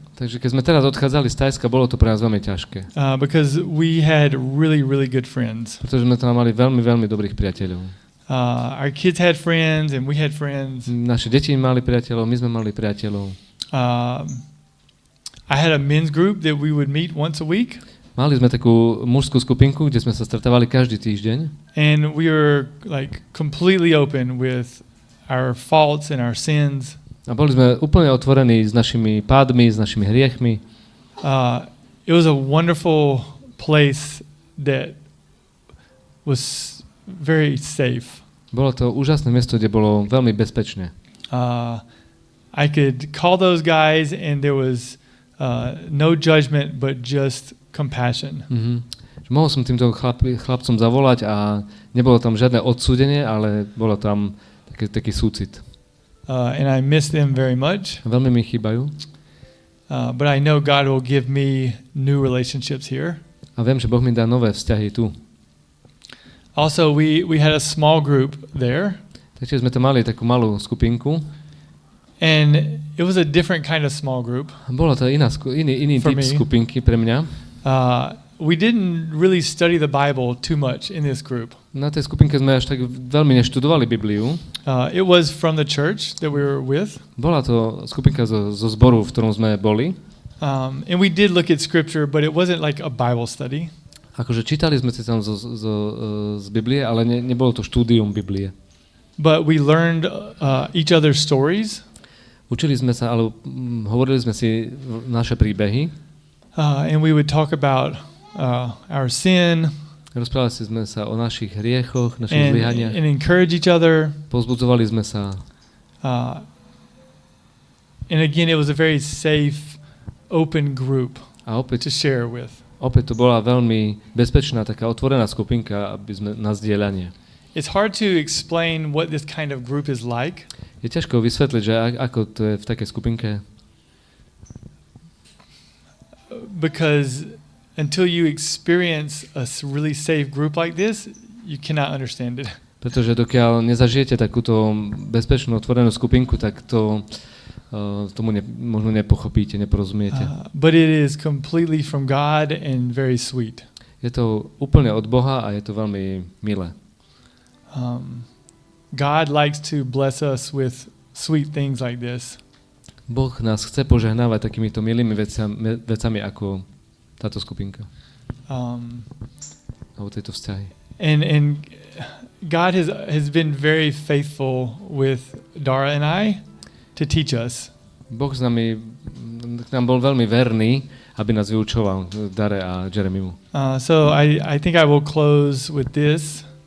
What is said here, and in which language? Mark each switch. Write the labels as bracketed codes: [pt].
[sk] Takže keď sme teraz odchádzali z Thajska, bolo to pre nás veľmi ťažké. [en] Because we had really, really good friends. [sk] Pretože sme tam mali veľmi, veľmi dobrých priateľov. [en] Our kids had friends and we had friends. [sk] Naše deti mali priateľov, my sme mali priateľov. [en] I had a men's group that we would meet once a week. [sk] Mali sme takú mužskú skupinku, kde sme sa stretávali každý týždeň. [en] And we were like completely open with our faults and our sins. [sk] A boli sme úplne otvorení s našimi pádmi, s našimi hriechmi. [en] It was a wonderful place that was very safe. [sk] Bolo to úžasné miesto, kde bolo veľmi bezpečné. [en] I could call those guys and there was no judgment but just compassion. [sk] Mohol som týmto chlapcom zavolať a nebolo tam žiadne odsúdenie, ale bolo tam taký súcit. [en] And I miss them very much. [sk] Veľmi mi chýbajú. [en] But I know God will give me new relationships here. [sk] A viem, že Boh mi dá nové vzťahy tu. [en] Also, we had a small group there. [sk] Takže sme to mali takú malú skupinku. [en] And it was a different kind of small group. [sk] Bolo to iný typ skupinky pre mňa. [en] We didn't really study the Bible too much in this group. [sk] Na tej skupinke sme až tak veľmi neštudovali Bibliu. [en] It was from the church that we were with. [sk] Bola to skupinka zo zboru, v ktorom sme boli. [en] And we did look at scripture, but it wasn't like a Bible study. [sk] Akože čítali sme si tam z Biblie, ale nebolo to štúdium Biblie. [en] But we learned each other's stories. [sk] Učili sme sa, alebo hovorili sme si naše príbehy. [en] And we would talk about our sin. [sk] Rozprávali sme sa o našich hriechoch, našich zlyhaniach. [en] And encourage each other. [sk] Povzbudzovali sme sa. [en] And again, it was a very safe, open group to share with. [sk] Opäť to bola veľmi bezpečná, taká otvorená skupinka, aby sme na zdieľanie. [en] It's hard to explain what this kind of group is like. [sk] Je ťažko vysvetliť, že ako to je v takej skupinke. [en] Because until you experience a really safe group like this, you cannot understand it. [sk] Pretože dokiaľ nezažijete takúto bezpečnú otvorenú skupinku, tak tomu možno nepochopíte, neporozumiete. [en] But it is completely from God and very sweet. [sk] Je to úplne od Boha a je to veľmi milé. [en] God likes to bless us with sweet things like this. [sk] Boh nás chce požehnávať takýmito milými vecami ako táto skupinka. Alebo tieto vzťahy. [en] And God has been very faithful with Dara and I to teach us. [sk] Boh k nám bol veľmi verný, aby nás vyučoval, Dare a Jeremimu. [en] So I think I will close with this.